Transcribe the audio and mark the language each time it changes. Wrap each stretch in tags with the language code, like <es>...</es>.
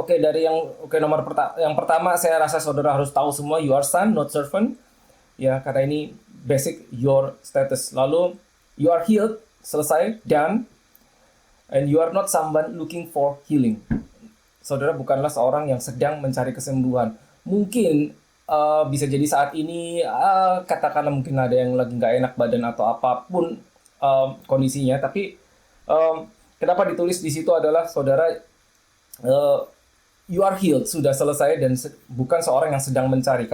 <id>Oke, dari yang pertama saya rasa saudara harus tahu semua</id> <en>you are son, not servant.</en> <id>Ya, karena ini basic</id> <en>your status. Lalu you are healed, selesai, done. And you are not someone looking for healing.</en> <id>Saudara bukanlah seorang yang sedang mencari kesembuhan. Mungkin bisa jadi saat ini katakanlah mungkin ada yang lagi nggak enak badan atau apapun kondisinya. Tapi kenapa ditulis di situ adalah saudara</id> <en>you are healed,</en> <id>sudah selesai dan bukan seorang yang sedang mencari.</id>